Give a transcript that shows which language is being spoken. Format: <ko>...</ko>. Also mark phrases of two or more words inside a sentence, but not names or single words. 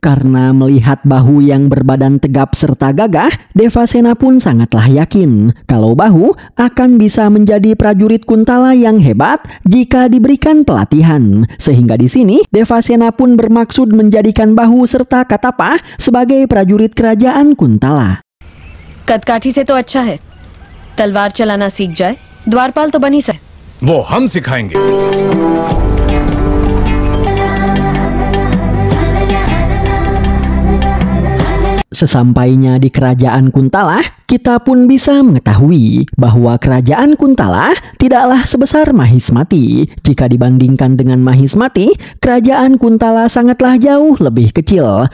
<id>Karena melihat Bahu yang berbadan tegap serta gagah, Devasena pun sangatlah yakin kalau Bahu akan bisa menjadi prajurit Kuntala yang hebat jika diberikan pelatihan. Sehingga di sini Devasena pun bermaksud menjadikan Bahu serta Katapa sebagai prajurit kerajaan Kuntala.</id> <hi>कदकाठी से तो अच्छा है, तलवार चलाना सीख जाए, द्वारपाल तो बन ही सके। वो हम सिखाएंगे।</hi> <id>Sesampainya di kerajaan Kuntala, kita pun bisa mengetahui bahwa kerajaan Kuntala tidaklah sebesar Mahismati. Jika dibandingkan dengan Mahismati, kerajaan Kuntala sangatlah jauh lebih kecil.</id>